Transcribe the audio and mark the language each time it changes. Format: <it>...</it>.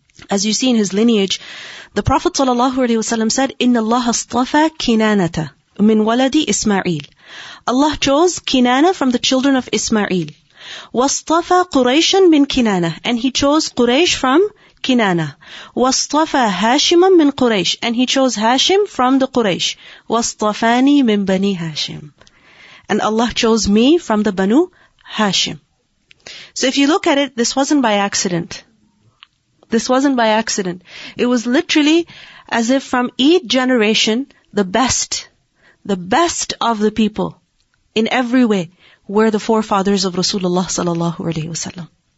<en>As you see in his lineage, the Prophet ﷺ said,</en> <ar>إِنَّ اللَّهَ اصْطَفَى كِنَانَةَ مِنْ وَلَدِ إِسْمَاعِيلِ.</ar> <en>Allah chose Kinana from the children of Ismail.</en> <ar>وَاصْطَفَى قُرَيْشًا مِنْ كِنَانَةَ.</ar> <en>And he chose Quraish from Kinana.</en> <ar>وَاصْطَفَى هَاشِمًا مِنْ قُرَيْشٍ.</ar> <en>And he chose Hashim from the Quraish.</en> <ar>وَاصْطَفَانِي مِنْ بَنِي Hashim.</ar> <en>And Allah chose me from the Banu Hashim. So if you look at it, this wasn't by accident. This wasn't by accident. It was literally as if from each generation, the best of the people in every way were the forefathers of Rasulullah sallallahu alaihi wasallam.</en>